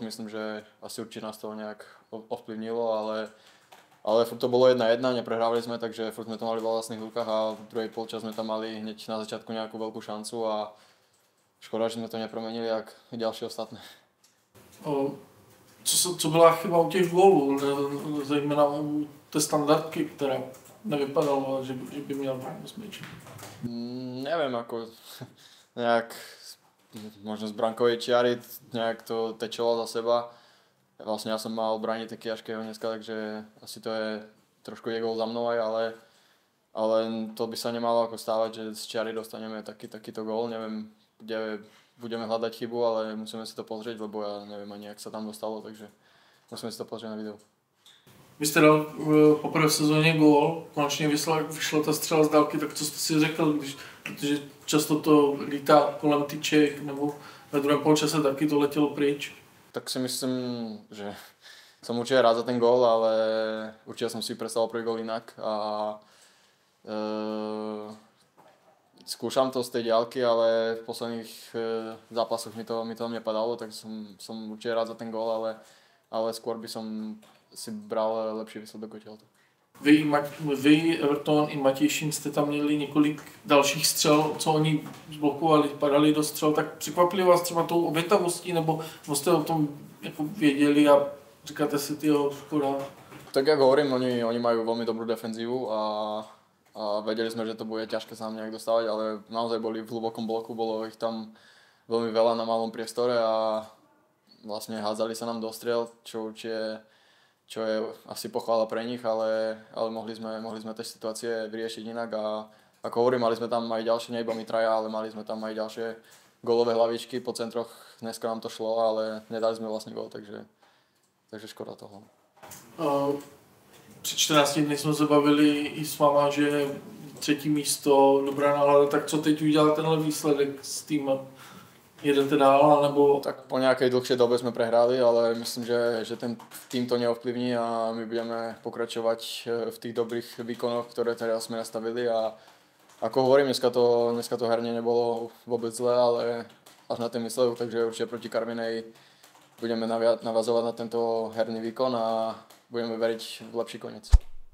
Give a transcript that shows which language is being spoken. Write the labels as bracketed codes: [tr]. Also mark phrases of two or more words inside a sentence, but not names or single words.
[sk] Myslím, že asi určite nás to nejak ovplyvnilo, ale furt to bolo 1-1, neprehrávali sme, takže furt sme to mali v vlastných rukách a v druhej polčas sme tam mali hneď na začiatku nejakú veľkú šancu a škoda, že sme to nepromenili jak ďalšie ostatné. [cs] Co byla chyba u těch gólů, zejména u té standardky, která nevypadala, že by měla smyčit? [sk] Neviem, ako nejak možno z brankovej čiary nejak to tečilo za seba. Vlastne ja som mal brániť taký Jaškeho dneska, takže asi to je trošku je gól za mnou aj, ale to by sa nemalo ako stávať, že z čiary dostaneme takýto gól. Neviem, kde budeme hľadať chybu, ale musíme si to pozrieť, lebo ja neviem ani, jak sa tam dostalo, takže musíme si to pozrieť na videu. [cs] Vy jste dal poprvé v sezóně gól, konečně vyšla ta střela z dálky, tak co jste si řekl, protože často to lítá kolem tyček, nebo ve druhém poločase taky to letělo pryč? [sk] Tak si myslím, že som určite rád za ten gól, ale určite som si predstavil prvý gól inak a skúšam to z tej diaľky, ale v posledných zápasoch mi to nepadalo, tak som určite rád za ten gól, ale skôr by som si bral lepší výsledok odtiaľto. [cs] Vy, Everton i Matěj Šín jste tam měli několik dalších střel, co oni zblokovali, padali do střel, tak překvapili vás třeba tou obětavostí, nebo jste o tom jako věděli a říkáte si, tyjo, škoda? [sk] Tak jak hovorím, oni majú veľmi dobrú defenzívu a vedeli sme, že to bude ťažké sa nám nejak dostávať, ale naozaj boli v hlbokom bloku, bolo ich tam veľmi veľa na malom priestore a vlastne hádzali sa nám do striel, čo je asi pochvála pre nich, ale mohli sme tie situácie vyriešiť inak a ako hovorím, mali sme tam aj ďalšie, nie iba my traja, ale mali sme tam aj ďalšie gólové hlavičky po centroch, dneska nám to šlo, ale nedali sme vlastne gól, takže škoda toho. [cs] Před 14 dny jsme se bavili i s váma, že 3. místo, dobrá nálada, tak co teď udělal tenhle výsledek s týmem? Jedete dál, nebo... [sk] Tak po nejakej dlhšej dobe sme prehrali, ale myslím, že ten tým to neovplyvní a my budeme pokračovať v tých dobrých výkonoch, ktoré teraz sme nastavili a ako hovorím, dneska to herne nebolo vôbec zlé, ale až na ten výsledok, takže určite proti Karvinej budeme navazovať na tento herný výkon a budeme veriť v lepší koniec.